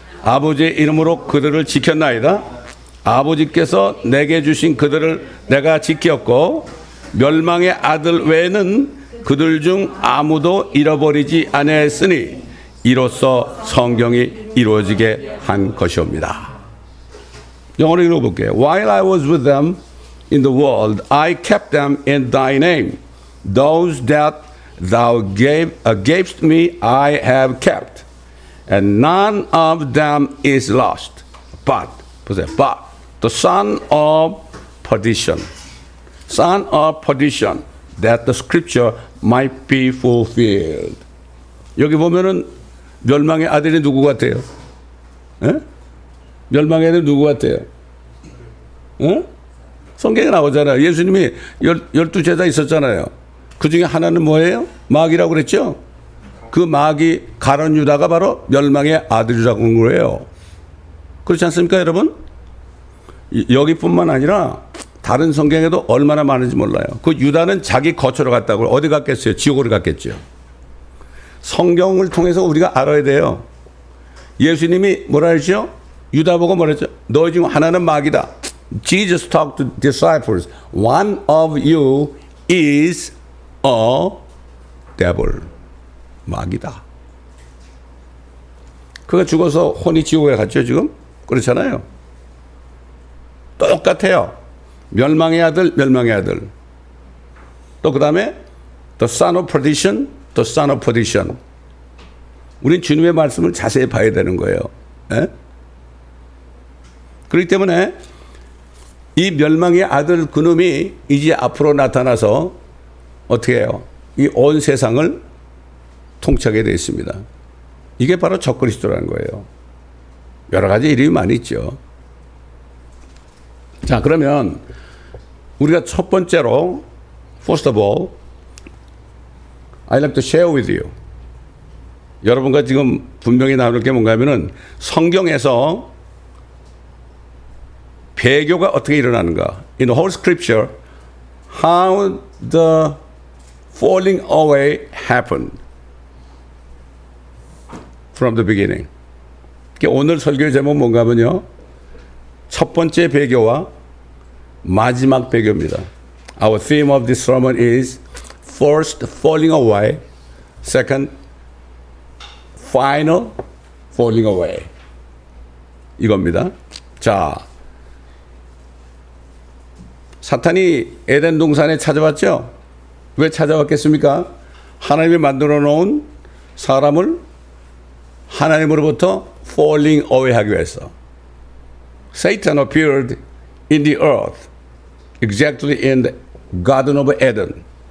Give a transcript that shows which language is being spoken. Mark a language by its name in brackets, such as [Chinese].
[Korean] 아버지의 이름으로 그들을 지켰나이다. 아버지께서 내게 주신 그들을 내가 지켰고 멸망의 아들 외에는 그들 중 아무도 잃어버리지 아니하였으니 이로써 성경이 이루어지게 한 것이옵니다. 영어로 읽어볼게요. [English] While I was with them in the world, I kept them in thy name. Those that thou gavest me, I have kept. And none of them is lost. But, [Korean] 보세요. [English] But the son of perdition. Son of perdition. That the scripture might be fulfilled. [Korean] 여기 보면은 멸망의 아들이 누구 같아요? 에? 멸망의 아들이 누구 같아요? 에? 성경에 나오잖아요. 예수님이 12제자 있었잖아요. 그 중에 하나는 뭐예요? 마귀라고 그랬죠? 그 마귀 가룟 유다가 바로 멸망의 아들이라고 한 거예요. 그렇지 않습니까, 여러분? 여기뿐만 아니라 다른 성경에도 얼마나 많은지 몰라요. 그 유다는 자기 거처로 갔다고 어디 갔겠어요? 지옥으로 갔겠죠. 성경을 통해서 우리가 알아야 돼요. 예수님이 뭐라 했죠? 유다 보고 뭐라 했죠? 너희 중 하나는 마귀다. [English] Jesus talked to disciples. One of you is a devil. [Korean] 마귀다. 그가 죽어서 혼이 지옥에 갔죠, 지금? 그렇잖아요. 똑같아요. 멸망의 아들, 멸망의 아들. 또 그 다음에 [English] the son of perdition, the son of perdition. [Korean] 우린 주님의 말씀을 자세히 봐야 되는 거예요. 에? 그렇기 때문에 이 멸망의 아들 그놈이 이제 앞으로 나타나서 어떻게 해요? 이 온 세상을 통치하게 되어 있습니다. 이게 바로 적그리스도라는 거예요. 여러 가지 이름이 많이 있죠. 자, 그러면 우리가 첫 번째로 [English] first of all, I'd like to share with you. [Korean] 여러분과 지금 분명히 나눌 게 뭔가 하면은 성경에서 배교가 어떻게 일어나는가. [English] In the whole scripture, how the falling away happened from the beginning. [Korean] 오늘 설교의 제목은 뭔가 하면요. 첫 번째 배교와 마지막 배교입니다. [English] Our theme of this sermon is first falling away, second final falling away. [Korean] 이겁니다. 자, 사탄이 에덴 동산에 찾아왔죠? 왜 찾아왔겠습니까? 하나님이 만들어 놓은 사람을 하나님으로부터 [English] falling away [Korean] 하기 위해서. [English] Satan appeared in the earth, exactly in the Garden of Eden.